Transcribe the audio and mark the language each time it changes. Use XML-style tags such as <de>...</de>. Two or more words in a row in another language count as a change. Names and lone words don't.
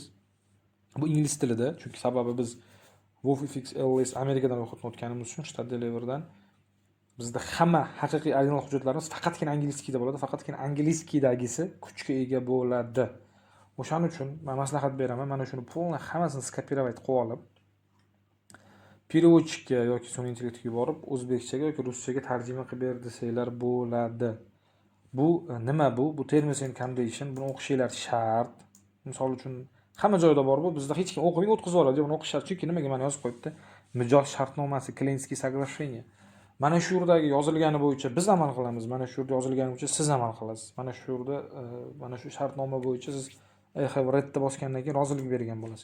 <uz>Bu ingliz tilida, chunki sababi biz Wofix LLC Amerikadan ro'yxatdan o'tganimiz uchun shtat Delaverdan bizda hamma haqiqiy original hujjatlarimiz faqatgina angliyskida bo'ladi, faqatgina angliyskidagisi kuchga ega bo'ladi. O'shaning uchun men maslahat beraman, mana shuni полный hammasini skopировать qilib olib, переводчикka yoki sun'iy intellektga yuborib, o'zbekchaga yoki ruschaga tarjima qilib ber desanglar bo'ladi. Bu nima bu? Bu</uz> <en>terms and condition,</en> <uz>buni o'qishinglar shart. Misol uchun hamma joyda bor bu, bizda hech kim o'qimay o'tkazib yuboradi. Buni o'qish shart, chunki nimaga mana yozib qo'yibdi? Mijoz shartnomasi,</uz> <ru>клиентский соглашение.</ru> <uz>Mana shu yerdagi yozilgani bo'yicha biz amal qilamiz, mana shu yerda yozilgani bo'yicha siz amal qilasiz. Mana shu yerda mana shu shartnoma bo'yicha siz redda bosgandan keyin rozilik bergan bo'lasiz.</uz>